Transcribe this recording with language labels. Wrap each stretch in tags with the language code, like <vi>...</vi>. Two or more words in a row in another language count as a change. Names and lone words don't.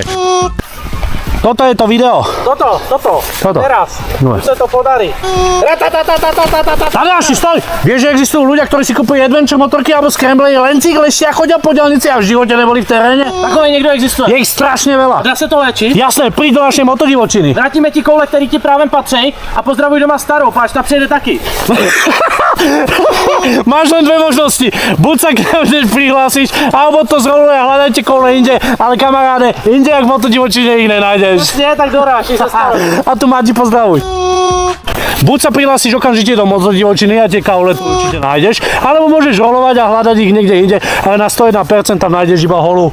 <sk>Toto je to video. Toto. Teraz. No. Už sa to podarí. Tadeáš, stoj! Vieš, že existujú ľudia, ktorí si kupujú adventure motorky alebo scramblery, len cyklisti a chodia po diaľnici a v živote neboli v teréne? Takový niekto existuje. Je ich strašne veľa. Dá sa to léčiť? Jasné, príď do našej motodivočiny.</sk> <cs>Vrátíme ti koule, který ti právě patří a pozdravuj doma starou, páč, ta přijede taky.</cs> <sk>Máš len dve možnosti. Buď sa k nám hneď prihlásiš, alebo to zroluje a hľadajte koule inde. Ale kamaráde, inde jak v motodivočine ich nenájdeš.</sk> <cs>Přesně, tak doráž, sa starou.</cs> <sk>A tu Mati pozdravuj. Buď sa prihlásiš okamžite do motodivočiny a tie kaule tu určite nájdeš, alebo môžeš rolovať a hľadať ich niekde inde, ale na 101% tam nájdeš iba holú.</sk>